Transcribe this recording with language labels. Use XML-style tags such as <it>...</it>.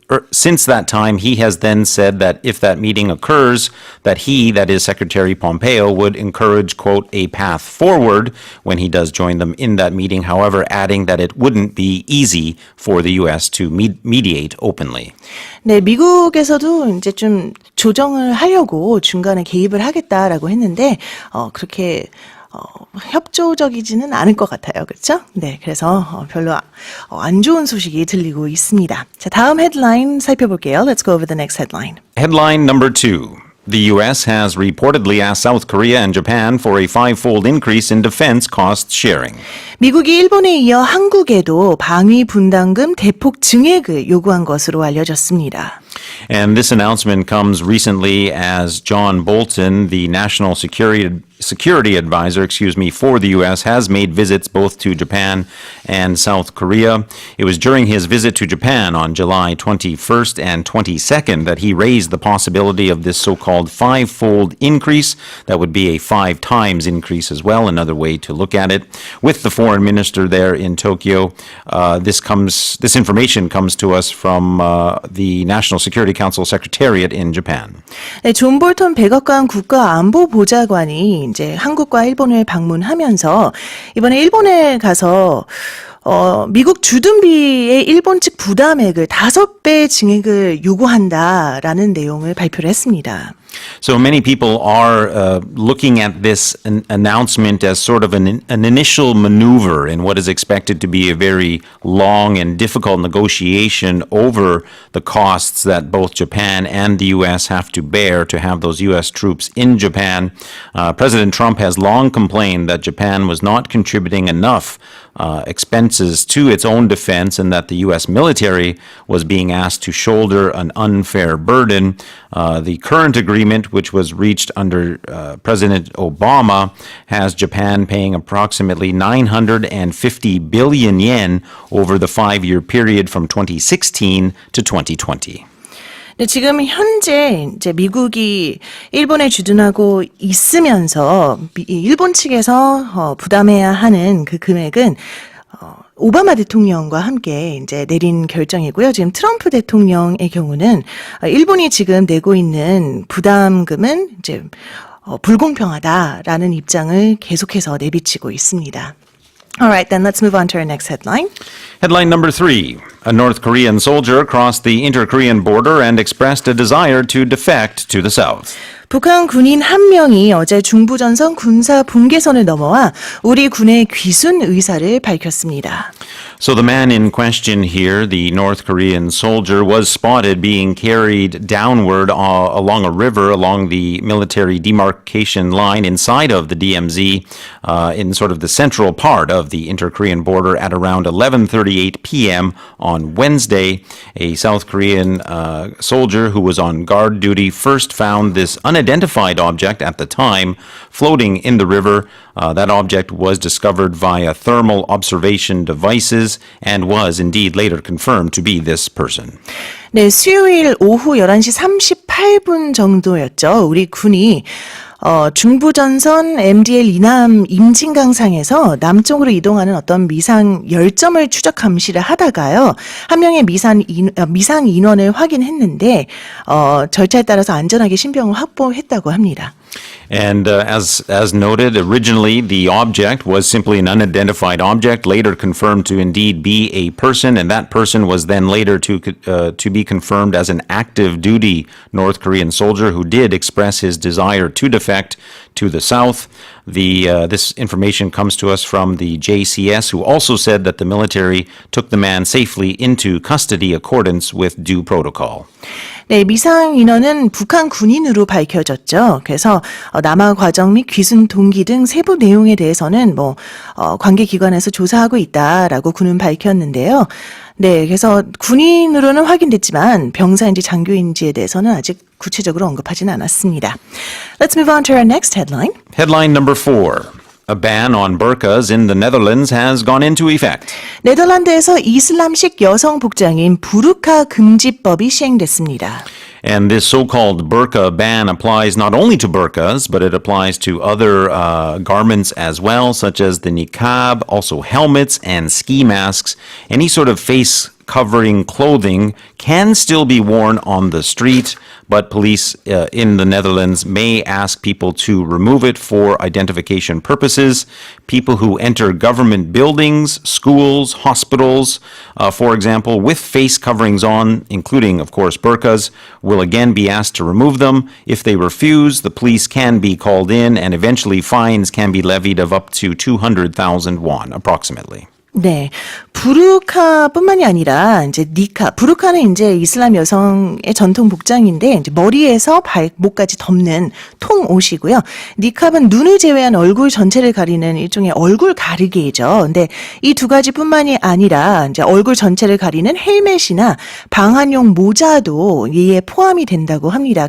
<en>Since that time, he has then said that if that meeting occurs, that is Secretary Pompeo, would encourage, quote, a path forward when he does join them in that meeting, however, adding that it wouldn't be easy for the U.S. to mediate openly.</en> <ko>네, 미국에서도 이제 좀 조정을 하려고 중간에 개입을 하겠다라고 했는데 그렇게 협조적이지는 않을 것 같아요. 그렇죠? 네, 그래서 별로 안 좋은 소식이 들리고 있습니다. 자, 다음 헤드라인 살펴볼게요.</ko> <en>Let's go over the next headline. Headline number 2. The U.S. has reportedly asked South Korea and Japan for a 5-fold increase in defense cost sharing.</en> <ko>미국이 일본에 이어 한국에도 방위 분담금 대폭 증액을 요구한 것으로 알려졌습니다.</ko> <en>And this announcement comes recently as John Bolton, the national security advisor, for the U.S., has made visits both to Japan and South Korea. It was during his visit to Japan on July 21st and 22nd that he raised the possibility of this so-called 5-fold increase. That would be a 5 times increase as well, another way to look at it. With the foreign minister there in Tokyo, this information comes to us from the National Security Council Secretariat in Japan.</en> <ko>네, 존 볼턴 백악관 국가안보보좌관이 이제 한국과 일본을 방문하면서 이번에 일본에 가서 미국 주둔비의 일본 측 부담액을 5배 증액을 요구한다라는 내용을 발표를 했습니다.</ko> <en>So many people are looking at this announcement as sort of an initial maneuver in what is expected to be a very long and difficult negotiation over the costs that both Japan and the U.S. have to bear to have those U.S. troops in Japan. President Trump has long complained that Japan was not contributing enough expenses to its own defense and that the U.S. military was being asked to shoulder an unfair burden. The current agreement, which was reached under President Obama, has Japan paying approximately 950 billion yen over the 5-year period from 2016 to 2020.</en> <ko>네, 지금 현재 이제 미국이 일본에 주둔하고 있으면서 일본 측에서 부담해야 하는 그 금액은 오바마 대통령과 함께 이제 내린 결정이고요. 지금 트럼프 대통령의 경우는 일본이 지금 내고 있는 부담금은 이제 불공평하다라는 입장을 계속해서 내비치고 있습니다.</ko> <en>Alright, then let's move on to our next headline. Headline number 3. A North Korean soldier crossed the inter-Korean border and expressed a desire to defect to the south.</en> <ko>북한 군인 한 명이 어제 중부전선 군사 분계선을 넘어와 우리 군의 귀순 의사를 밝혔습니다.</ko> <en>So the man in question here, the North Korean soldier, was spotted being carried downward along a river along the military demarcation line inside of the DMZ in sort of the central part of the inter-Korean border at around 11:38 p.m. on Wednesday. A South Korean soldier who was on guard duty first found this unidentified object at the time floating in the river. That object was discovered via thermal observation devices and was indeed later confirmed to be this person.</en> <ko>네, 수요일 오후 11시 38분 정도였죠. 우리 군이 중부전선 MDL 이남 임진강상에서 남쪽으로 이동하는 어떤 미상 열점을 추적 감시를 하다가요. 한 명의 미상 인원을 확인했는데 절차에 따라서 안전하게 신병을 확보했다고 합니다.</ko> <en>And as noted, originally the object was simply an unidentified object, later confirmed to indeed be a person, and that person was then later to be confirmed as an active duty North Korean soldier who did express his desire to defect to the south. This information comes to us from the JCS, who also said that the military took the man safely into custody accordance with due protocol.</en> <ko>네, 미상 인원은 북한 군인으로 밝혀졌죠. 그래서 남하 과정 및 귀순 동기 등 세부 내용에 대해서는 관계기관에서 조사하고 있다라고 군은 밝혔는데요. 네, 그래서 군인으로는 확인됐지만 병사인지 장교인지에 대해서는 아직 구체적으로 언급하지는 않았습니다.</ko> <en>Let's move on to our next headline. Headline number 4. A ban on burqas in the Netherlands has gone into effect.</en> <ko>네덜란드에서 이슬람식 여성 복장인 부르카 금지법이 시행됐습니다.</ko> <en>And this so-called burqa ban applies not only to burqas, but it applies to other garments as well, such as the niqab, also helmets and ski masks. Any sort of face covering clothing can still be worn on the street, but police in the Netherlands may ask people to remove it for identification purposes. People who enter government buildings, schools, hospitals, for example, with face coverings on, including, of course, burqas, will again be asked to remove them. If they refuse, the police can be called in, and eventually fines can be levied of up to 200,000 won, approximately.</en> <ko>네. 부르카뿐만이 아니라 이제 니카. 부르카는 이제 이슬람 여성의 전통 복장인데 이제 머리에서 발목까지 덮는 통옷이고요. 니캅은 눈을 제외한 얼굴 전체를 가리는 일종의 얼굴 가리개죠. 근데 이 두 가지뿐만이 아니라 이제 얼굴 전체를 가리는 헬멧이나 방한용 모자도 이에 포함이 된다고 합니다.</ko>